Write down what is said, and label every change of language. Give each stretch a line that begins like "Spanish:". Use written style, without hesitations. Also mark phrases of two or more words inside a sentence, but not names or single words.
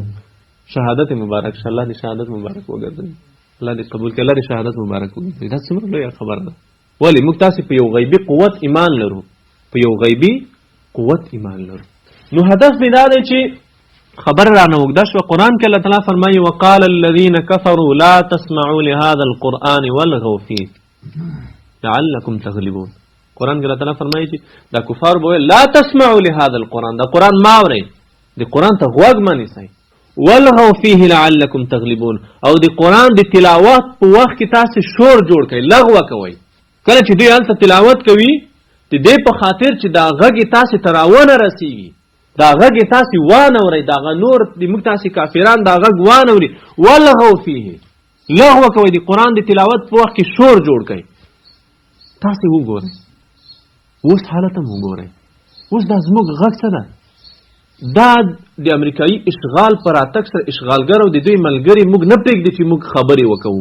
Pashto: شهادت مبارک شه، الله دې شهادت مبارک وګرځوي، الله دې قبول کړي، الله دې شهادت مبارک وګرځوي. دا څومره لویه خبره ده. ولې موږ تاسې په یو غیبي قوت ایمان لرو، په یو غیبي قوت ایمان لرو. نو هدف مې دا دی چې خبر رانه اوږده شوه. قرآن کې الله تعالی فرمایي
Arabic: وقال الذین کفروا لا تسمعوا لهذا القرآن والغوا فيه لعلکم تغلبون.
Pashto: قرآن کې الله تعالی فرمایي چې دا کفار به وایي
Arabic: لا تسمعوا لهذا القرآن،
Pashto: دا قرآن ما اورئ، د قرآن ته غوږ مه نیسئ،
Arabic: والغوا فيه لعلکم تغلبون،
Pashto: او د قرآن د تلاوت په وخت کې تاسې شور جوړ کړئ، لغوه کوئ. کله چې دوی هلته تلاوت کوي د دې په خاطر چې دا غږ یې تاسې ته راونه رسېږي، دا غږ یې تاسې وانورئ، د هغه نور د موږ تاسې کافران دا غږ وانوري.
Arabic: والغوا فيه،
Pashto: لغوه کوئ، د قرآن د تلاوت په وخت کې شور جوړ کړئ. تاسې وګورئ اوس حالت هم وګورئ، اوس دا زموږ غږ څه ده؟ دا د امریکایي اشغال پر راتګ سره اشغالګر او د دوی ملګري موږ نه پرېږدي چې موږ خبرې وکوو.